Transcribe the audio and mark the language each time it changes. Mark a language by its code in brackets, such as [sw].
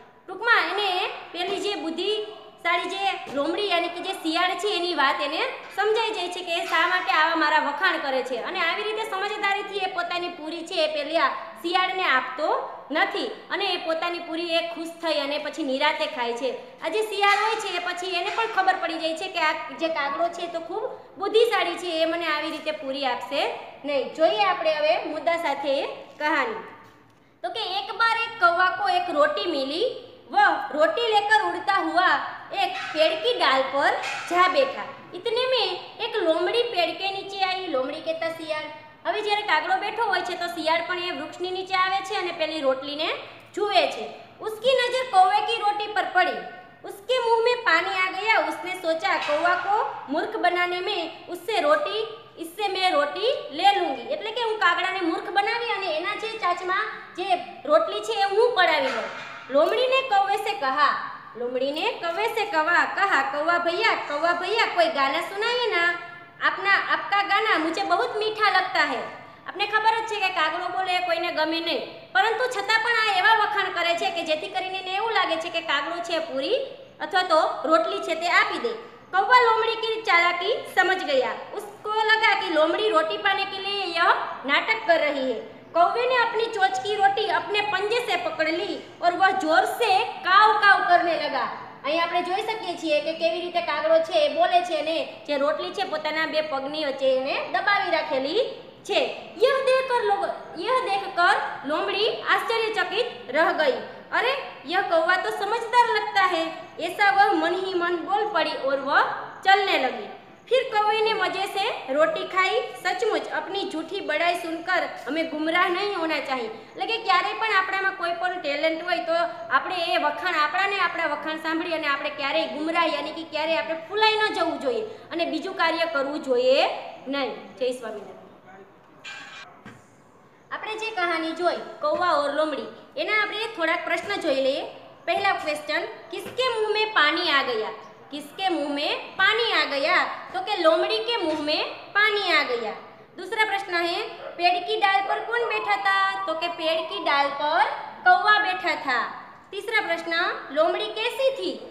[gu] ટૂંકમાં એને પેલી જે બુદ્ધિશાળી જે લોમડી યાની કે જે શિયાળ છે એની વાત એને સમજાઈ જાય છે કે એ શા માટે આવા મારા વખાણ કરે છે અને આવી રીતે સમજદારીથી એ પોતાની પૂરી છે એ પેલી શિયાળને આપતો નથી અને એ પોતાની પૂરી એ ખુશ થઈ અને પછી નિરાતે ખાય છે। આ જે શિયાળ હોય છે એ પછી એને પણ ખબર પડી જાય છે કે આ જે કાગડો છે તો ખૂબ બુદ્ધિશાળી છે, એ મને આવી રીતે પૂરી આપશે નહીં। જોઈએ આપણે હવે મુદ્દા સાથે કહાની। [hi] तो कि एक बार एक कौवा को एक रोटी मिली। वह रोटी लेकर उड़ता हुआ एक पेड़ की डाल पर जा बैठा। इतने में एक लोमड़ी पेड़ के नीचे आई। लोमड़ी कहता शियाળ। [gu] હવે જ્યારે કાગડો બેઠો હોય છે તો શિયાળ પણ એ વૃક્ષની નીચે આવે છે અને પેલી રોટલીને જુએ છે। [hi] उसकी नजर कौवे की रोटी पर पड़ी। उसके मुंह में पानी आ गया। उसने सोचा कौवा को मूर्ख बनाने में इससे मैं रोटी ले लूंगी, [gu] એટલે કે હું કાગડાને મૂર્ખ બનાવી અને એના જે ચાચમાં જે રોટલી છે એ હું પડાવી લઉં। [hi] लोमड़ी ने कौवे से कहा कौवा भैया कोई गाना सुनाइए ना। आपका गाना मुझे बहुत मीठा लगता है। आपने खबर [gu] જ છે કે કાગડો બોલે કોઈને ગમે નહીં, પરંતુ છતાં પણ આ એવા વખાણ કરે છે કે જેથી કરીને એને એવું લાગે છે કે કાગડો છે પૂરી અથવા તો રોટલી છે તે આપી દે। [hi] कौवा लोमड़ी की चालाकी समझ गया। उसको लगा कि लोमड़ी रोटी पाने के लिए यह नाटक कर रही है। कौवे ने अपनी चोंच की रोटी अपने पंजे से पकड़ ली और वह जोर से काव काव करने लगा। અહીં આપણે જોઈ શકીએ છીએ કે કેવી રીતે કાગડો છે એ બોલે છે અને જે રોટલી છે પોતાના 2 પગની વચ્ચે એને દબાવી રાખેલી છે। यह देखकर लोमड़ी आश्चर्यचकित रह गई। अरे यह कौवा तो समझदार लगता है। ऐसा वह मन ही मन बोल पड़ी और वह चलने लगी। फिर कौवे ने मजे से रोटी खाई। सचमुच अपनी झूठी बड़ाई सुनकर हमें गुमराह नहीं होना चाहिए। [gu] એટલે કે ક્યારેય પણ આપણામાં કોઈ પણ ટેલેન્ટ હોય તો આપણે એ વખાણ આપણા વખાણ સાંભળી અને આપણે ક્યારેય ગુમરાહ યાની કે ક્યારેય આપણે ફૂલાઈ ન જવું જોઈએ અને બીજું કાર્ય કરવું જોઈએ નહીં। જય સ્વામિનારાયણ। આપણે જે કહાની જોઈ [hi] કૌવા और लोमड़ी [gu] એના આપણે થોડાક પ્રશ્ન જોઈ લઈએ। [hi] पहला क्वेश्चन, किसके मुंह में पानी आ गया? किसके मुंह में पानी आ गया? तो के लोमड़ी के मुंह में पानी आ गया। दूसरा प्रश्न है, पेड़ की डाल पर कौन बैठा था? तो के पेड़ की डाल पर कौवा बैठा था। तीसरा प्रश्न, लोमड़ी कैसी थी?